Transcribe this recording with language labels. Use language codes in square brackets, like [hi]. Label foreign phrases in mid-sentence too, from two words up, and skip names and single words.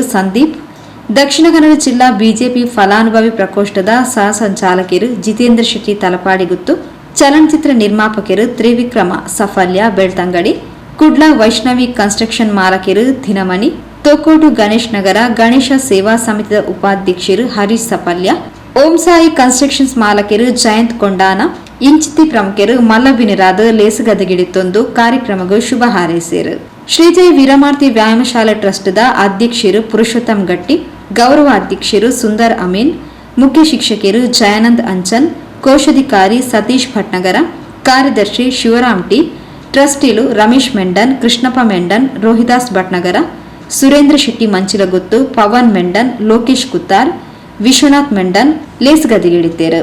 [tcy] ಸಂದೀಪ್, ದಕ್ಷಿಣ ಕನ್ನಡ ಜಿಲ್ಲಾ ಬಿಜೆಪಿ ಫಲಾನುಭವಿ ಪ್ರಕೋಷ್ಠದ ಸಹ ಸಂಚಾಲಕರು ಜಿತೇಂದ್ರ ಶೆಟ್ಟಿ ತಲಪಾಡಿಗುತ್ತು, ಚಲನಚಿತ್ರ ನಿರ್ಮಾಪಕರು ತ್ರಿವಿಕ್ರಮ ಸಫಲ್ಯ ಬೆಳ್ತಂಗಡಿ, ಕುಡ್ಲ ವೈಷ್ಣವಿ ಕನ್ಸ್ಟ್ರಕ್ಷನ್ ಮಾಲಕರು ದಿನಮಣಿ, ತೊಕ್ಕೋಟು ಗಣೇಶ್ ನಗರ ಗಣೇಶ ಸೇವಾ ಸಮಿತಿಯ ಉಪಾಧ್ಯಕ್ಷರು ಹರೀಶ್ ಸಫಲ್ಯ, ಓಂ ಸಾಯಿ ಕನ್ಸ್ಟ್ರಕ್ಷನ್ಸ್ ಮಾಲಕರು ಜಯಂತ್ ಕೊಂಡಾನ, ಇಂಚಿತಿ ಪ್ರಮುಖರು ಮಲ್ಲಬಿನಿರಾದ ಲೇಸುಗದಗಿಡಿತೊಂದು ಕಾರ್ಯಕ್ರಮಗೂ [kn] ಶುಭ ಹಾರೈಸಿದರು. [tcy] ಶ್ರೀ ಜೈ ವೀರಮಾರುತಿ ವ್ಯಾಯಾಮಶಾಲೆ ಟ್ರಸ್ಟ್ದ ಅಧ್ಯಕ್ಷರು ಪುರುಷೋತ್ತಮ್ ಗಟ್ಟಿ, ಗೌರವ ಅಧ್ಯಕ್ಷರು ಸುಂದರ್ ಅಮೀನ್, ಮುಖ್ಯ ಶಿಕ್ಷಕರು ಜಯಾನಂದ್ ಅಂಚನ್, ಕೋಶಾಧಿಕಾರಿ ಸತೀಶ್ ಭಟ್ನಗರ, ಕಾರ್ಯದರ್ಶಿ ಶಿವರಾಮ್ ಟಿ, ಟ್ರಸ್ಟಿಲು ರಮೇಶ್ ಮೆಂಡನ್, ಕೃಷ್ಣಪ್ಪ ಮೆಂಡನ್, ರೋಹಿದಾಸ್ ಭಟ್ನಗರ, ಸುರೇಂದ್ರ ಶೆಟ್ಟಿ ಮಂಚಿಲಗುತ್ತು, ಪವನ್ ಮೆಂಡನ್, ಲೋಕೇಶ್ ಕುತ್ತಾರ್, ವಿಶ್ವನಾಥ್ ಮೆಂಡನ್ ಲೇಸ್ಗದಿಗಿಡಿದ್ದೇರು.